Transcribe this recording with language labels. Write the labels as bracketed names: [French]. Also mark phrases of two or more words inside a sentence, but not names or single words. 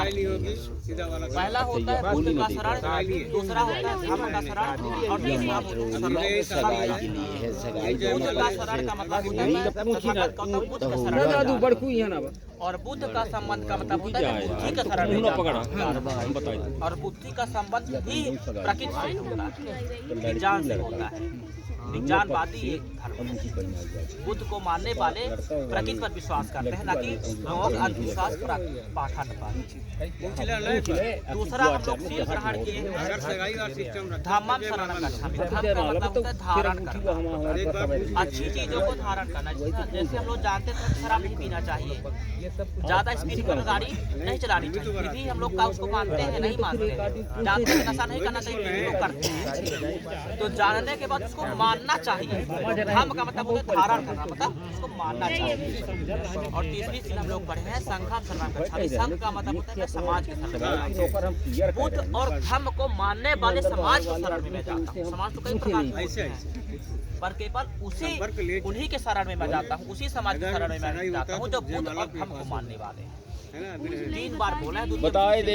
[Hindi] पहला होता है बुद्ध का शरण, दूसरा होता है धर्म का शरण, और तीसरा होता है बुद्ध का शरण का मतलब होता है बुद्ध का शरण, और बुद्ध का संबंध का मतलब होता है बुद्धि का शरण, और बुद्धि का संबंध ही प्रकृति से होता है, विज्ञान से होता है। विज्ञानवादी एक धर्म है। बुद्ध को मानने वाले प्रकृति पर विश्वास करते हैं, ना कि लोग अंधविश्वास पाखंड पर। दूसरा हम लोग शील ग्रहण किए हैं, [Pali] धम्मं शरणं गच्छामि। [Hindi] धम्म का मतलब होता है धारण करना, अच्छी चीजों को धारण करना। जैसे हम लोग जानते हैं शराब नहीं पीना चाहिए, ज्यादा स्पीड पर गाड़ी नहीं चलानी चाहिए, फिर भी हम लोग का उसको मानते हैं नहीं मानते हैं, जानते हैं नशा नहीं करना चाहिए, तो करते हैं। तो जानने के बाद उसको मानना चाहिए। धर्म का मतलब होता है धारण करना, मतलब उसको मानना चाहिए। और तीसरी चीज हम लोग पढ़े हैं [Pali] संघम शरणम गच्छामि। [Hindi] संघ का मतलब होता है समाज के शरण में। बुद्ध और धर्म को मानने वाले समाज के शरण में मैं जाता हूँ। समाज तो कई प्रकार के होते हैं, पर केवल उसी उन्हीं के शरण में मैं जाता हूँ, उसी समाज के शरण में मैं जाता हूँ जो बुद्ध और धर्म को मानने वाले हैं। 3 बार बोला है,